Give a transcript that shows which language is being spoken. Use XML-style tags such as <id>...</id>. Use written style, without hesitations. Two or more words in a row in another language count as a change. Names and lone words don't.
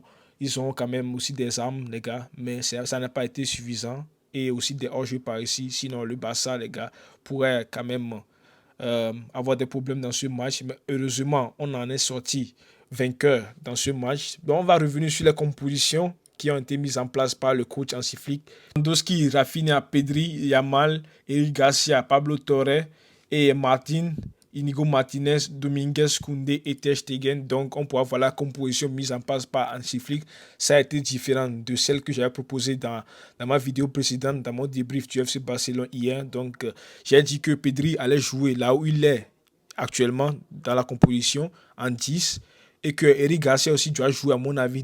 <fr>Ils ont quand même aussi des armes, les gars, mais ça n'a pas été suffisant. Et aussi des hors-jeux par ici. Sinon, le Barça, les gars, pourrait quand même avoir des problèmes dans ce match. Mais heureusement, on en est sorti vainqueur dans ce match. Donc, on va revenir sur les compositions qui ont été mises en place par le coach Hansi Flick. Lewandowski, Rafinha, Pedri, Yamal, Eric Garcia, Pablo Torre et Martin, Inigo Martinez, Dominguez, Koundé et Ter Stegen. Donc, on pourra voir la composition mise en place par Hansi Flick. Ça a été différent de celle que j'avais proposée dans ma vidéo précédente, dans mon débrief du FC Barcelone hier. Donc, j'ai dit que Pedri allait jouer là où il est actuellement dans la composition en 10 et que Eric Garcia aussi doit jouer à mon avis.</fr>